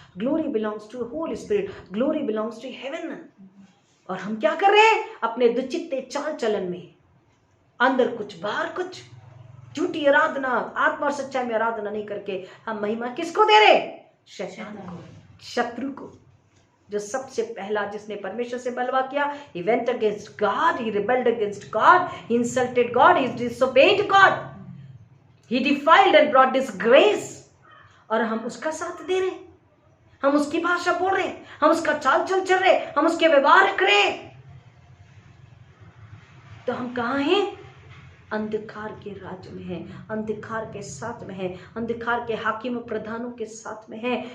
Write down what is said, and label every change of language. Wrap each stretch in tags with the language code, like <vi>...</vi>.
<en>Glory belongs to Holy Spirit. Glory belongs to heaven.</en> <hi>और हम क्या कर रहे हैं? अपने दुचित्ते चाल चलन में अंदर कुछ बाहर कुछ, झूठी आराधना, आत्मा और सच्चाई में आराधना नहीं करके हम महिमा किसको दे रहे? शैतान को, शत्रु को, जो सबसे पहला जिसने परमेश्वर से बलवा किया।</hi> <en>He went against God. He rebelled against God. He insulted God. He disobeyed God. He defiled and brought disgrace.</en> <hi>और हम उसका साथ दे रहे हैं, हम उसकी भाषा बोल रहे हैं, हम उसका चाल चल चल रहे हैं, हम उसके व्यवहार कर रहे हैं। तो हम कहाँ हैं? अंधकार के राज्य में है, अंधकार के साथ में है, अंधकार के हाकिम प्रधानों के साथ में है।</hi>